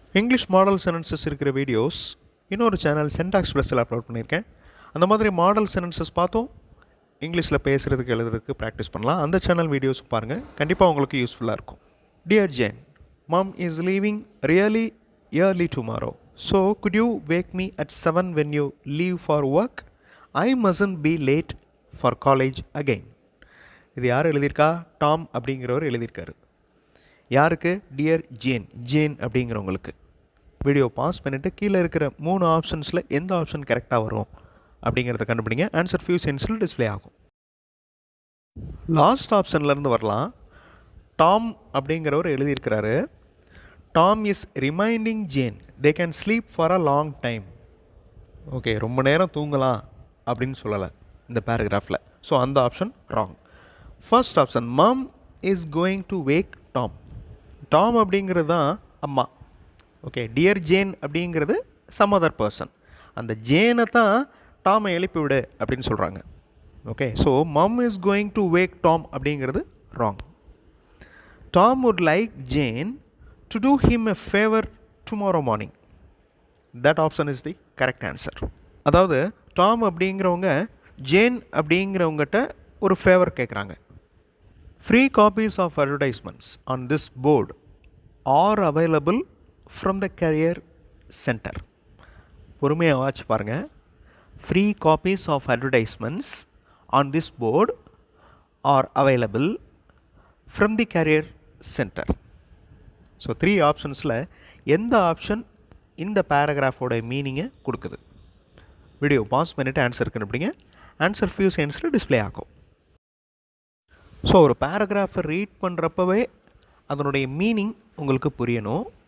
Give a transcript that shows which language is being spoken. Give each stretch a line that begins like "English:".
Tamil: English model sentences இருக்கிற videos இன்னொரு channel சென்டாக்ஸ் ப்ளஸில் அப்லோட் பண்ணியிருக்கேன். அந்த மாதிரி மாடல் சென்டென்சஸ் பார்த்தோம் இங்கிலீஷில் பேசுகிறதுக்கு எழுதுறதுக்கு ப்ராக்டிஸ் பண்ணலாம். அந்த சேனல் வீடியோஸ் பாருங்கள், கண்டிப்பாக உங்களுக்கு யூஸ்ஃபுல்லாக இருக்கும்.
English: Dear Jane, mom is leaving really early tomorrow. So could you wake me at 7 when you leave for work? I mustn't be late for college again.
Tamil: இது யார் எழுதியிருக்கா? டாம் அப்படிங்கிறவர் எழுதியிருக்காரு. யாருக்கு? டியர் ஜேன், ஜேன் அப்படிங்கிறவங்களுக்கு. வீடியோ பாஸ் பண்ணிவிட்டு கீழே இருக்கிற 3 ஆப்ஷன்ஸில் எந்த ஆப்ஷன் கரெக்டாக வரும் அப்படிங்கிறத கண்டுபிடிங்க. ஆன்சர் ஃபியூ செகண்ட்ஸில் டிஸ்பிளே ஆகும். லாஸ்ட் ஆப்ஷன்லேருந்து வரலாம்.
English: Tom
Tamil: அப்படிங்கிறவர் எழுதியிருக்கிறாரு,
English: Tom is reminding Jane they can sleep for a long time.
Tamil: Okay, ரொம்ப நேரம் தூங்கலாம் அப்படின்னு சொல்லலை இந்த பேராகிராஃபில்.
English: So அந்த option wrong. First option, mom is going to wake Tom.
Tamil: Tom அப்படிங்கிறது தான் அம்மா. ஓகே, டியர் ஜேன் அப்படிங்கிறது
English: Some other person.
Tamil: அந்த ஜேனை தான் டாமை எழுப்பி விடு அப்படின்னு சொல்கிறாங்க.
English: okay, so mom is going to wake Tom
Tamil: அப்படிங்கிறது
English: Wrong. Tom would like Jane to do him a favor tomorrow morning. That option is the correct answer.
Tamil: அதாவது Tom அப்படிங்கிறவங்க ஜேன் அப்படிங்கிறவங்ககிட்ட ஒரு ஃபேவர் கேட்குறாங்க.
English: Free copies of advertisements on this board are available from the career center.
Tamil: பொறுமையாக watch பாருங்கள்.
English: Free copies of advertisements on this board are available from the career center.
Tamil: So 3 ஆப்ஷன்ஸில் எந்த option இந்த பேராகிராஃபோட மீனிங்கை கொடுக்குது? Video pass பண்ணிவிட்டு answer கண்டுபிடிங்க. Answer few செகண்ட்ஸில் display ஆகும். So ஒரு பேராகிராஃபை ரீட் பண்ணுறப்பவே அதனுடைய மீனிங் உங்களுக்கு புரியணும்.